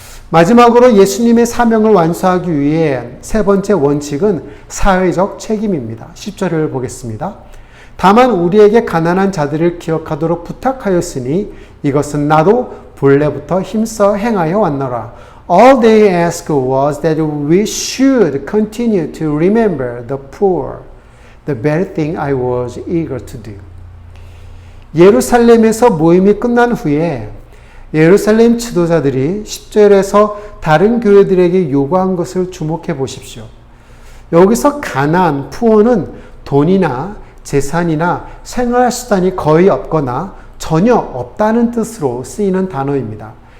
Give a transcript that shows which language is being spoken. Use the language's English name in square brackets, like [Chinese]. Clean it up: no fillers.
[Korean] 마지막으로 예수님의 사명을 완수하기 위해 세 번째 원칙은 사회적 책임입니다. 10절을 보겠습니다. 다만 우리에게 가난한 자들을 기억하도록 부탁하였으니 이것은 나도 본래부터 힘써 행하여 왔노라. [English] All they asked was that we should continue to remember the poor, the very thing I was eager to do. [Korean] 예루살렘에서 모임이 끝난 후에 예루살렘 지도자들이 10절에서 다른 교회들에게 요구한 것을 주목해 보십시오. 여기서 가난, 푸어는 돈이나 재산이나 생활수단이 거의 없거나 전혀 없다는 뜻으로 쓰이는 단어입니다.